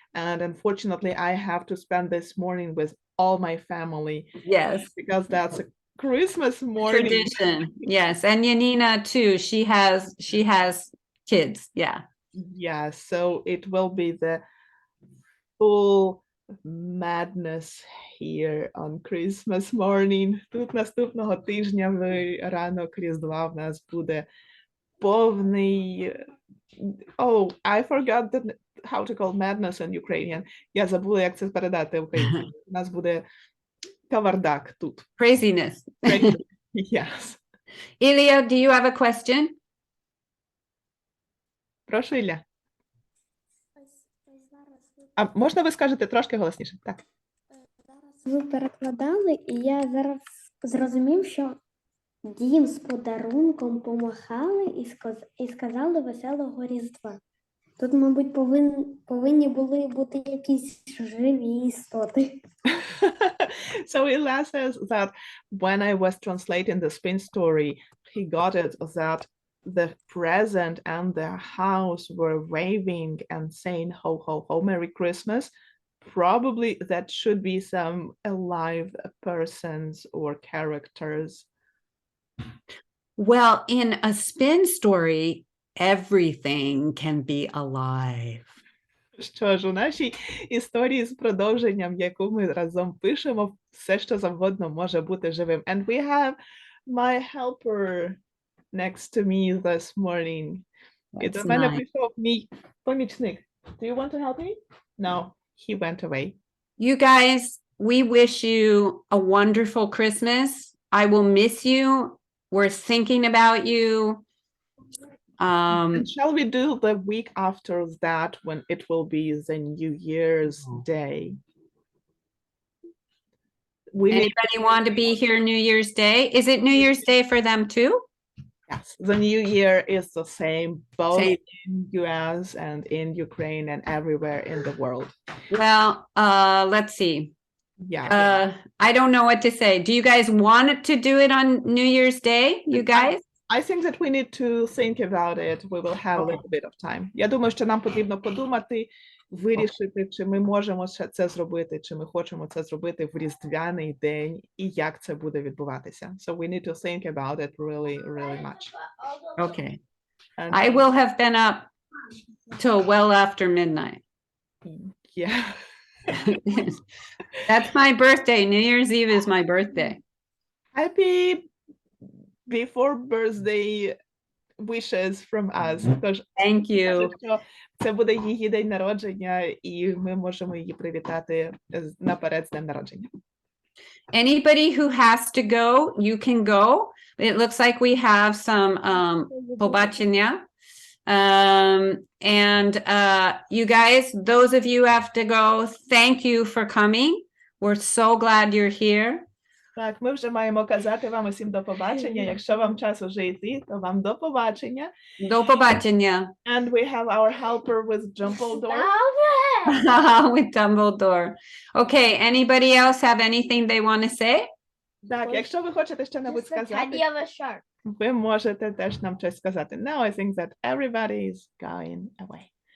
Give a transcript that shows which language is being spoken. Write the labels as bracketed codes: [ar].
[en] And unfortunately, I have to spend this morning with all my family Yes. because that's a Christmas morning. Tradition. Yes. And Yanina too. She has kids. Yeah. Yeah, so it will be the full madness here on Christmas morning. [uk] Тут наступного тижня в ранок Різдва в нас буде повний... [en] Oh, I forgot how to call madness in Ukrainian. [uk] Я забула, як це передати українською. У нас буде кавардак тут. [en] Craziness. Yes. Ilya, do you have a question? [uk] Прошу, Ілля. Ось зараз А можна ви скажете трошки голосніше? Так. ви перекладали, і я зараз зрозумів, що дім з подарунком помахали і сказали веселого Різдва. Тут, мабуть, повинні були бути якісь живі істоти. [en] So Ila says that when I was translating the spin story, he got it that the present and the house were waving and saying ho ho ho Merry Christmas. Probably that should be some alive persons or characters. Well, in a spin story, everything can be alive. [uk] Що ж, у нашій історії з продовженням, яку ми разом пишемо, все, що завгодно може бути живим. [en] And we have my helper next to me this morning. [uk] І до [en] That's [uk] мене [en] nice. [uk] прийшов мій помічник. [en] Do you want to help me? No, he went away. You guys, we wish you a wonderful Christmas. I will miss you. We're thinking about you. And shall we do the week after that when it will be the New Year's Day? We need Anybody want to be here New Year's Day? Is it New Year's Day for them too? Yes, the new year is the same both Same. in US and in Ukraine and everywhere in the world. Well, let's see. Yeah. I don't know what to say. Do you guys want to do it on New Year's Day, you guys? I think that we need to think about it. We will have a little bit of time. [uk] Я думаю, що нам потрібно подумати, вирішити, чи ми можемо ще це зробити, чи ми хочемо це зробити в Різдвяний день, і як це буде відбуватися. [en] So we need to think about it really, really much. Okay. And I will have been up till well after midnight. yeah. That's my birthday. New Year's Eve is my birthday. Happy before birthday wishes from us. [uk] Тож, [en] Thank you. [uk] що це буде її день народження, і ми можемо її привітати наперед з днем народження. [en] Anybody who has to go, you can go. It looks like we have some [uk] побачення. [en] And you guys, those of you who have to go, thank you for coming. We're so glad you're here. [uk] Так, ми вже маємо казати вам усім до побачення. Якщо вам час уже йти, то вам до побачення. До побачення. [en] And we have our helper with Dumbledore. With Dumbledore. Okay, anybody else have anything they want to say? [uk] Так, якщо ви хочете що-небудь сказати, ви можете теж нам щось сказати. [en] Now I think that everybody is going away.